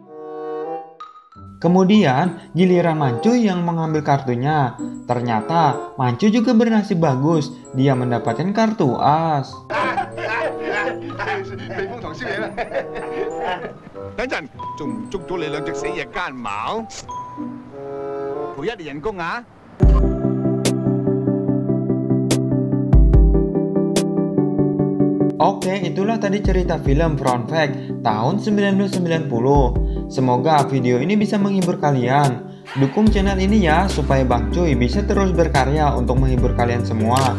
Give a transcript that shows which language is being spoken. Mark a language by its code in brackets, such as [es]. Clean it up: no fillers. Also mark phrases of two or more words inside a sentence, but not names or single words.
[id] Kemudian giliran Mancuy yang mengambil kartunya. Ternyata Mancuy juga bernasib bagus, dia mendapatkan kartu As. [yue] 等陣仲唔捉咗你兩隻死嘢奸茅？賠1年人工啊！ [id] Oke, itulah tadi cerita film Fun Fact tahun 1990. Semoga video ini bisa menghibur kalian. Dukung channel ini ya, supaya Bang Cuy bisa terus berkarya untuk menghibur kalian semua.